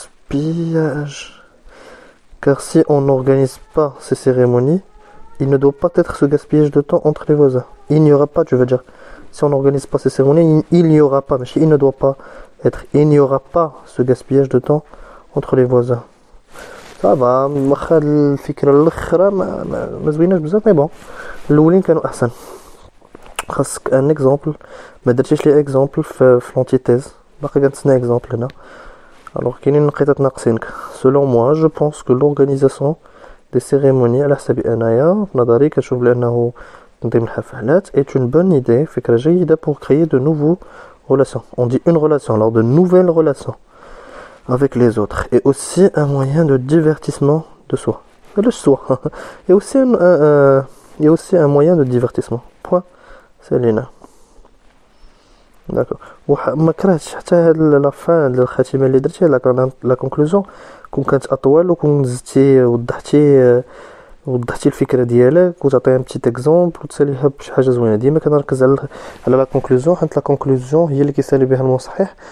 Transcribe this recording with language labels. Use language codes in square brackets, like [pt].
[fr] gaspillage. Car si on n'organise pas ces cérémonies, il ne doit pas être ce gaspillage de temps entre les voisins. Il n'y aura pas, tu veux dire. Si on n'organise pas ces cérémonies, il n'y aura pas. Mais il ne doit pas être. Il n'y aura pas ce gaspillage de temps entre les voisins. Ça va. [ar] واخا الفكرة الأخرى ما زويناش بزاف. [fr] مي بون [ar] الأولين كانوا أحسن. خاصك ان اكزامبل. ما درتيش [fr] لي اكزامبل في لونتيتيز. [ar] باقي كنتسنى اكزامبل هنا. [fr] Alors [ar] كاينين نقيطات ناقصينك. [fr] Selon moi, je pense que l'organisation des cérémonies [ar] على حسابي انايا في نظري كنشوف بانه تنظيم الحفلات [fr] est une bonne idée, [ar] فكرة جيدة [fr] pour créer de nouveaux relations. On dit une relation, alors de nouvelles relations avec les autres, et aussi un moyen de divertissement de soi. De soi. Et aussi il y a aussi un moyen de divertissement. Point. C'est Lina. D'accord. [ar] ما كرهتش حتى هاد لافان ديال الخاتمه اللي درتي [fr] لا كونكلوزيون [ar] كون كانت اطول وكون زدتي وضحتي الفكره ديالك وتعطيها بتيت اكزومبل وتساليها بشي حاجه زوينه. ديما كنركز على [fr] لا كونكلوزيون [ar] حيت لا كونكلوزيون هي اللي كيسالي بها المصحح.